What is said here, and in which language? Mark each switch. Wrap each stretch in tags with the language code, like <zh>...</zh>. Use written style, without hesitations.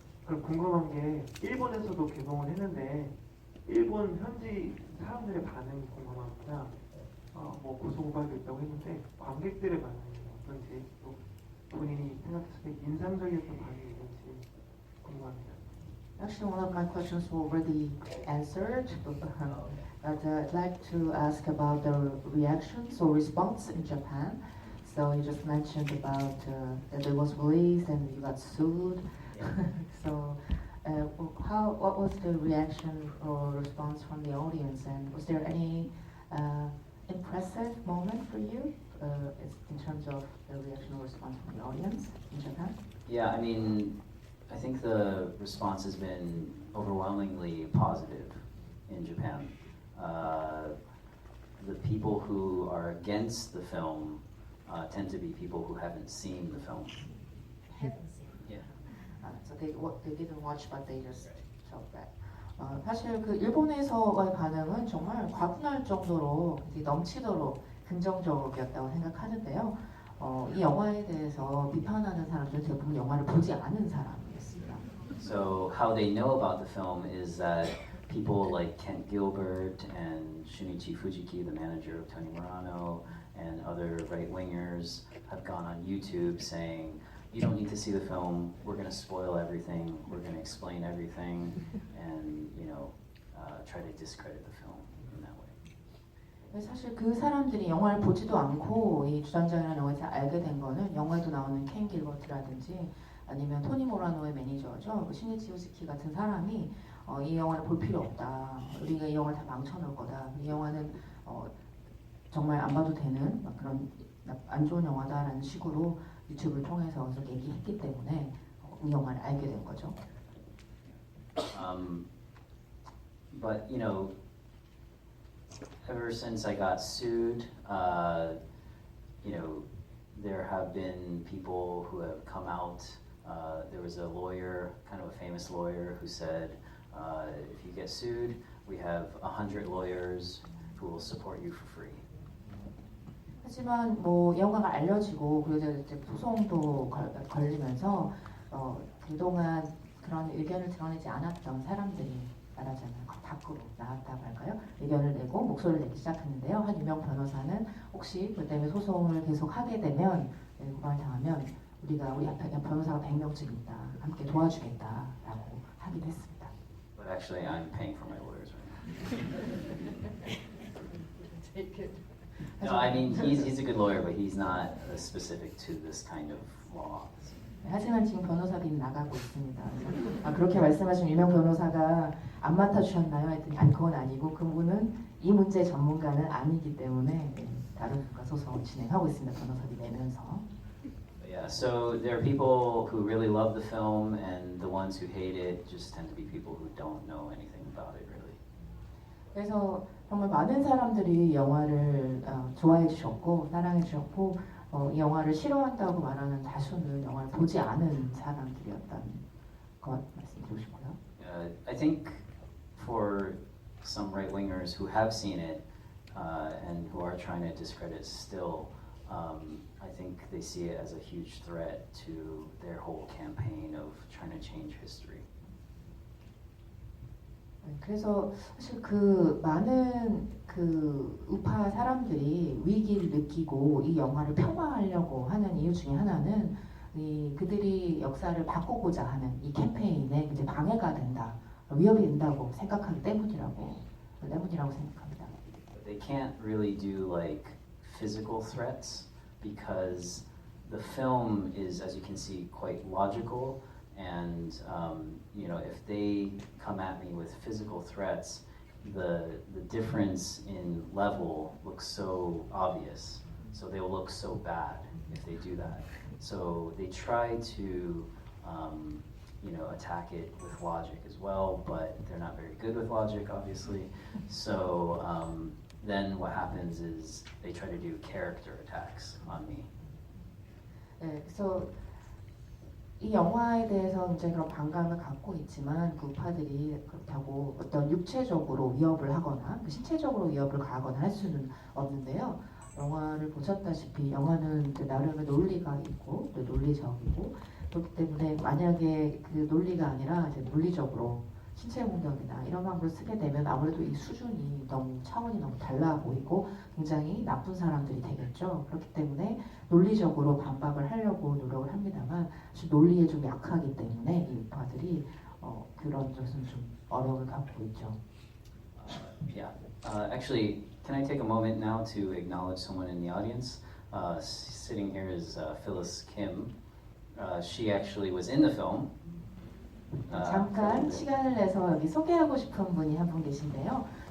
<ko>그럼 궁금한 게 일본에서도 개봉을 했는데 일본 현지 사람들의 반응이 궁금합니다. 뭐 고소고발도 있다고 했는데 관객들의 반응이 어떤지 또 본인이 생각했을 때 인상적이었던 반응이 있는지 궁금합니다.</ko> <en>Actually, one of my questions were already answered, but I'd like to ask about the reactions or response in Japan. So you just mentioned about that it was released and you got sued. So, what was the reaction or response from the audience, and was there any impressive moment for you in terms of the reaction or response from the audience in Japan? Yeah, I mean, I think the response has been overwhelmingly positive in Japan. The people who are against the film tend to be people who haven't seen the film. Yeah. So they didn't watch, but they just felt that.</en> <ko>사실 그 일본에서의 반응은 정말 과분할 정도로 넘치도록 긍정적이었다고 생각하는데요. 이 영화에 대해서 비판하는 사람들은 대부분 영화를 보지 않은 사람이었습니다.</ko> <en>So how they know about the film is that people like Kent Gilbert and Shunichi Fujiki, the manager of Tony Murano, and other right-wingers have gone on YouTube saying, you don't need to see the film, we're going to spoil everything, we're going to explain everything, and try to discredit the film in that way.</en> <ko>사실 그 사람들이 영화를 보지도 않고 이 주전자라는 영화에서 알게 된 거는 영화에도 나오는 켄 길버트라든지 아니면 토니 모라노의 매니저죠, 신이치 후지키 같은 사람이 이 영화를 볼 필요 없다, 우리가 이 영화를 다 망쳐놓을 거다, 이 영화는 정말 안 봐도 되는 그런 안 좋은 영화다라는 식으로 유튜브를 통해서 얘기했기 때문에 이 영화를 알게 된 거죠.</ko> <en>But ever since I got sued, there have been people who have come out. There was a lawyer, kind of a famous lawyer, who said, if you get sued, we have 100 lawyers who will support you for free.</en> <ko>하지만 뭐 영화가 알려지고 그리고 이제 소송도 걸리면서 그동안 그런 의견을 드러내지 않았던 사람들이 말하자면 밖으로 나왔다고 할까요? 의견을 내고 목소리를 내기 시작했는데요. 한 유명 변호사는 혹시 그 때문에 소송을 계속 하게 되면 고발당하면 우리 변호사가 100명쯤 있다. 함께 도와주겠다라고 하기도 했습니다.</ko> <en>But actually, I'm paying for my lawyers right now. Take it. No, I mean he's a good lawyer, but he's not specific to this kind of law.</en> <ko>하지만 지금 변호사비는 나가고 있습니다. 그래서 그렇게 말씀하신 유명 변호사가 안 맡아주셨나요? 했더니 아니 그건 아니고 그분은 이 문제 전문가는 아니기 때문에 다른 국가 소송 진행하고 있습니다. 변호사비 내면서.</ko> <en>But yeah, so there are people who really love the film, and the ones who hate it just tend to be people who don't know anything about it really.</en> <ko>그래서 정말 많은 사람들이 이 영화를 좋아해 주셨고 사랑해 주셨고 이 영화를 싫어한다고 말하는 다수는 영화를 보지 않은 사람들이었다는 것 말씀드리고 싶고요.</ko> <en>I think for some right-wingers who have seen it and who are trying to discredit it still, I think they see it as a huge threat to their whole campaign of trying to change history.</en> <ko>그래서 사실 그 많은 그 우파 사람들이 위기를 느끼고 이 영화를 폄하하려고 하는 이유 중에 하나는 그들이 역사를 바꾸고자 하는 이 캠페인에 이제 방해가 된다, 위협이 된다고 생각하기 때문이라고 생각합니다.</ko> <en>They can't really do like physical threats because the film is, as you can see, quite logical. And you know, if they come at me with physical threats, the difference in level looks so obvious. So they will look so bad if they do that. So they try to you know, attack it with logic as well, but they're not very good with logic, obviously. So then what happens is they try to do character attacks on me.</en> <ko>그래서 이 영화에 대해서 굉장히 그런 반감을 갖고 있지만 그 우파들이 그렇다고 어떤 육체적으로 위협을 하거나 신체적으로 위협을 가하거나 할 수는 없는데요. 영화를 보셨다시피 영화는 나름의 논리가 있고 또 논리적이고 그렇기 때문에 만약에 그 논리가 아니라 이제 물리적으로 신체 공격이나 이런 방법을 쓰게 되면 아무래도 이 수준이 너무 차원이 너무 달라 보이고 굉장히 나쁜 사람들이 되겠죠. 그렇기 때문에 논리적으로 반박을 하려고 노력을 합니다만 사실 논리에 좀 약하기 때문에 이 우파들이 그런 것은 좀 어려움을 갖고 있죠.</ko> <en>Yeah. Actually, can I take a moment now to acknowledge someone in the audience? Sitting here is Phyllis Kim. She actually was in the film.</en> <ko>잠깐 시간을 내서 여기 소개하고 싶은 분이 한 분 계신데요.</ko>